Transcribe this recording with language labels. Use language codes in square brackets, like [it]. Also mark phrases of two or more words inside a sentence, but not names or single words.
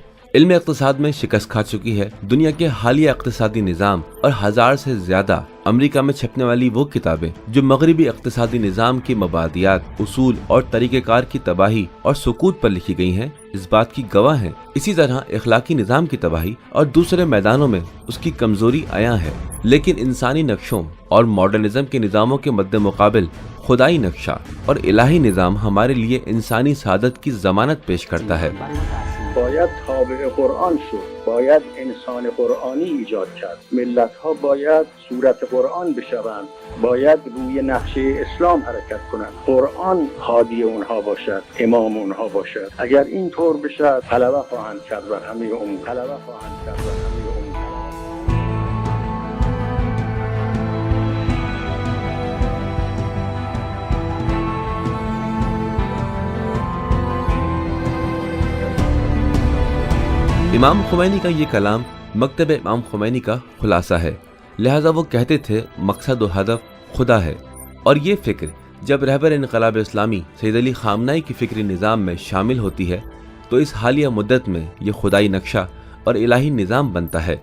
[ur] علم اقتصاد میں شکست کھا چکی ہے۔ دنیا کے حالیہ اقتصادی نظام اور 1000 سے زیادہ امریکہ میں چھپنے والی وہ کتابیں جو مغربی اقتصادی نظام کے مبادیات، اصول اور طریقہ کار کی تباہی اور سقوط پر لکھی گئی ہیں، اس بات کی گواہ ہیں۔ اسی طرح اخلاقی نظام کی تباہی اور دوسرے میدانوں میں اس کی کمزوری عیاں ہے۔ لیکن انسانی نقشوں اور ماڈرنزم کے نظاموں کے مد مقابل خدائی نقشہ اور الہی نظام ہمارے لیے انسانی سعادت کی ضمانت پیش کرتا ہے۔ [fa] باید تابع قرآن شد، باید انسان قرآنی ایجاد کرد، ملت ها باید صورت قرآن بشوند، باید روی نقشه اسلام حرکت کنند، قرآن هادی اونها باشد، امام اونها باشد. اگر این طور بشد غلبه خواهند کرد بر همه امور، غلبه خواهند کرد بر همه امور. [ur] امام خمینی کا یہ کلام مکتب امام خمینی کا خلاصہ ہے، لہٰذا وہ کہتے تھے مقصد و ہدف خدا ہے، اور یہ فکر جب رہبر انقلاب اسلامی سید علی خامنہئی کی فکری نظام میں شامل ہوتی ہے تو اس حالیہ مدت میں یہ خدائی نقشہ اور الہی نظام بنتا ہے۔